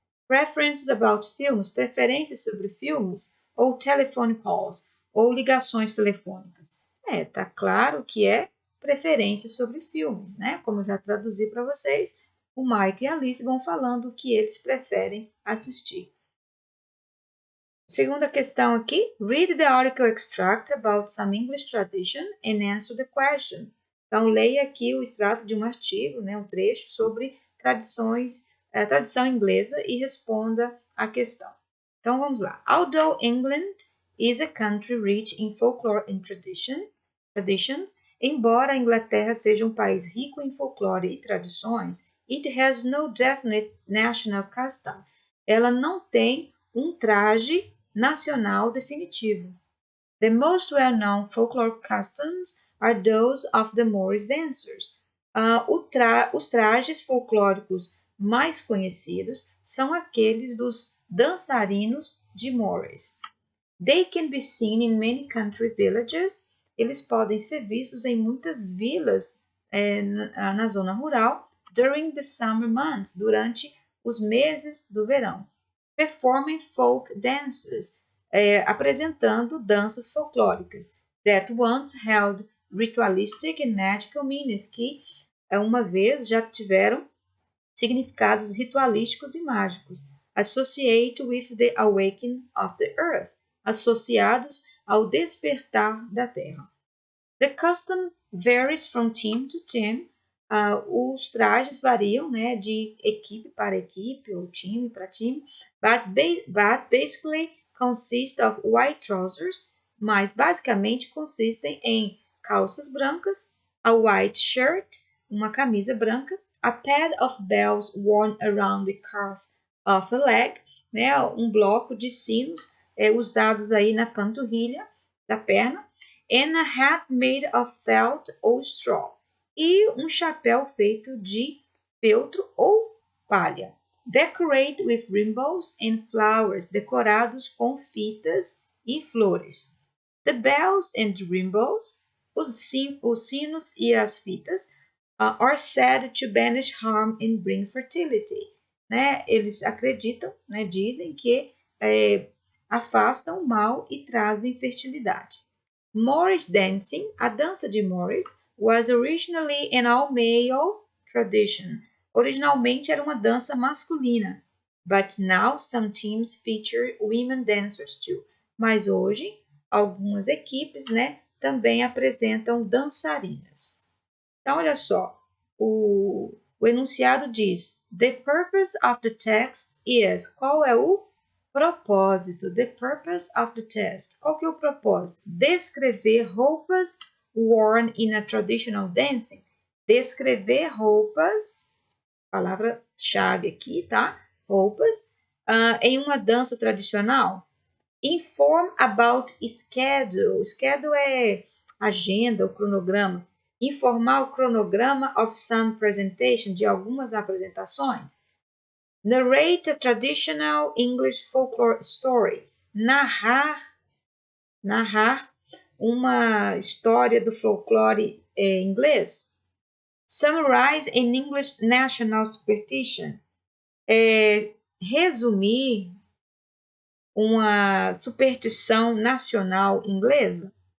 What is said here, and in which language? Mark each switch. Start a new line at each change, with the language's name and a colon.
English: Preferences about films,
Portuguese: preferências sobre filmes. Ou
English: telephone calls,
Portuguese: ou ligações telefônicas. Tá claro que é preferências sobre filmes, né? Como eu já traduzi para vocês, o Mike e a Alice vão falando o que eles preferem assistir. Segunda questão aqui.
English: Read the article extract about some English tradition and answer the question.
Portuguese: Então, leia aqui o extrato de um artigo, né, um trecho sobre tradição inglesa e responda a questão.
English: Então, vamos lá. Although England is a country rich in folklore and traditions,
Portuguese: embora a Inglaterra seja um país rico em folclore e tradições,
English: it has no definite national custom.
Portuguese: Ela não tem um traje nacional definitivo.
English: The most well-known folklore customs are those of the Morris dancers.
Portuguese: Os trajes folclóricos mais conhecidos são aqueles dos dançarinos de Morris.
English: They can be seen in many country villages.
Portuguese: Eles podem ser vistos em muitas vilas na zona rural
English: during the summer months,
Portuguese: durante os meses do verão.
English: performing folk dances,
Portuguese: apresentando danças folclóricas,
English: that once held ritualistic and magical meanings,
Portuguese: que uma vez já tiveram significados ritualísticos e mágicos,
English: associate with the awakening of the earth,
Portuguese: associados ao despertar da Terra.
English: The custom varies from team to team.
Portuguese: Os trajes variam, né, de equipe para equipe ou time para time,
English: but basically consist of white trousers,
Portuguese: mas basicamente consistem em calças brancas,
English: a white shirt,
Portuguese: uma camisa branca,
English: a pad of bells worn around the calf of a leg,
Portuguese: né, um bloco de sinos usados aí na panturrilha da perna,
English: and a hat made of felt or straw,
Portuguese: e um chapéu feito de feltro ou palha.
English: Decorate with ribbons and flowers,
Portuguese: decorados com fitas e flores.
English: The bells and ribbons,
Portuguese: os sinos e as fitas,
English: are said to banish harm and bring fertility.
Portuguese: Né? Eles acreditam, né, dizem que afastam o mal e trazem fertilidade.
English: Morris dancing,
Portuguese: a dança de Morris,
English: was originally an all-male tradition.
Portuguese: Originalmente era uma dança masculina,
English: but now some teams feature women dancers too.
Portuguese: Mas hoje, algumas equipes, né, também apresentam dançarinas. Então, olha só, o enunciado diz:
English: The purpose of the text is.
Portuguese: Qual é o propósito?
English: The purpose of the text.
Portuguese: Qual que é o propósito? Descrever roupas worn in a traditional dancing. Descrever roupas, palavra-chave aqui, tá? Roupas em uma dança tradicional.
English: Inform about schedule.
Portuguese: Schedule é agenda, o cronograma. Informar o cronograma
English: of some presentation,
Portuguese: de algumas apresentações.
English: Narrate a traditional English folklore story.
Portuguese: Narrar uma história do folclore inglês.
English: Summarize an English national superstition.
Portuguese: Resumir uma superstição nacional inglesa.